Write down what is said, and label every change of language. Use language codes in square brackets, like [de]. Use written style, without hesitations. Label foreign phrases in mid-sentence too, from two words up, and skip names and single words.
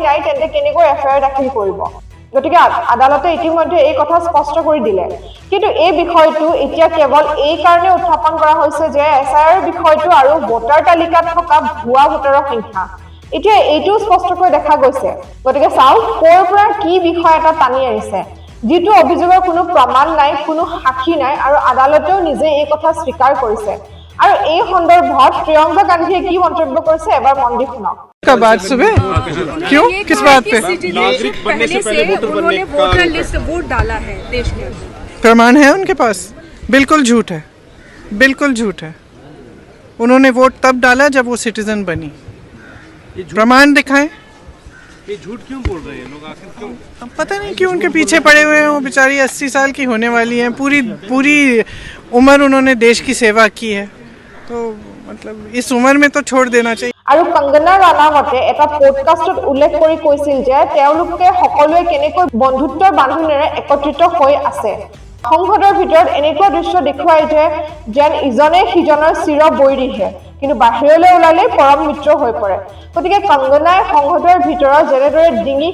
[as] নাই তেন্তে কেনেকৈ এফআইআৰ দাখিল কৰিব গতিকে আদালতে ইতিমধ্যে এই কথা স্পষ্ট কৰি দিলে কিন্তু এই বিষয়টো এতিয়া কেৱল এই কাৰণে উত্থাপন কৰা হৈছে যে এছআইআৰ বিষয়টো আৰু ভোটাৰ তালিকাত থকা ভুৱা ভোটাৰৰ সংখ্যা এতিয়া এইটো স্পষ্টকৈ দেখা গৈছে গতিকে চাওক কোৰ পৰা কি বিষয় এটা টানি আনিছে যিটো অভিযোগৰ কোনো প্ৰমাণ নাই কোনো সাক্ষী নাই আৰু আদালতেও নিজে এই কথা স্বীকাৰ কৰিছে আৰু এই সন্দৰ্ভত প্ৰিয়ংকা গান্ধীয়ে কি মন্তব্য কৰিছে এবাৰ মন দি শুনক [hi] कब आज सुबह क्यों किस बात पे नागरिक बनने से पहले वोटर बनने का वोटर लिस्ट वोट डाला है देश के अंदर प्रमाण है उनके पास बिल्कुल झूठ है उन्होंने वोट तब डाला जब वो सिटीजन बनी प्रमाण दिखाएं ये झूठ क्यों बोल रहे हैं लोग आखिर क्यों अब पता नहीं क्यों उनके पीछे पड़े हुए हैं वो बेचारी 80 साल की होने वाली हैं पूरी उम्र उन्होंने देश की सेवा की है तो मतलब इस उम्र में तो छोड़ देना चाहिए [as] আৰু কংগনা ৰাণাৱতে এটা পডকাষ্টত উল্লেখ কৰি কৈছিল যে তেওঁলোকে সকলোৱে কেনেকৈ বন্ধুত্বৰ বান্ধোনেৰে একত্ৰিত হৈ আছে সংসদৰ ভিতৰত এনেকুৱা দৃশ্য দেখুৱাই যে যেন ইজনে সিজনৰ চিৰ বৈৰীহে কিন্তু বাহিৰলৈ ওলালে পৰম মিত্ৰ হৈ পৰে গতিকে কংগনাই সংসদৰ ভিতৰত যেনেদৰে ডিঙি